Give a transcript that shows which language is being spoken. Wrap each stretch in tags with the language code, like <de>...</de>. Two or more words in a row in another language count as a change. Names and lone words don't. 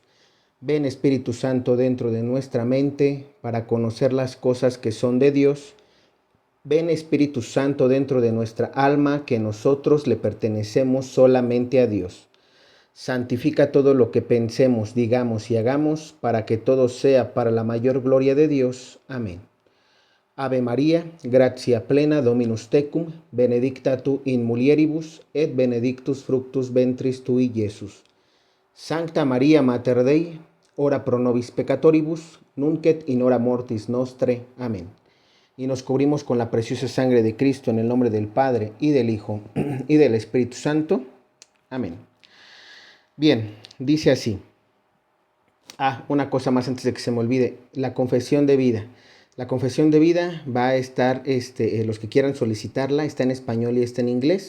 <es>Ven Espíritu Santo dentro de nuestra mente para conocer las cosas que son de Dios. Ven Espíritu Santo dentro de nuestra alma, que nosotros le pertenecemos solamente a Dios. Santifica todo lo que pensemos, digamos y hagamos, para que todo sea para la mayor gloria de Dios. Amén.</es> <la>Ave María, gratia plena, Dominus tecum, benedicta tu in mulieribus, et benedictus fructus ventris tui, Iesus. Sancta Maria Mater Dei, ora pro nobis peccatoribus, nunc et in hora mortis nostre.</la> <es>Amén. Y nos cubrimos con la preciosa sangre de Cristo en el nombre del Padre y del Hijo y del Espíritu Santo. Amén. Bien, dice así. Una cosa más antes de que se me olvide, la confesión de vida. La confesión de vida va a estar, los que quieran solicitarla, está en español y está en inglés.</es>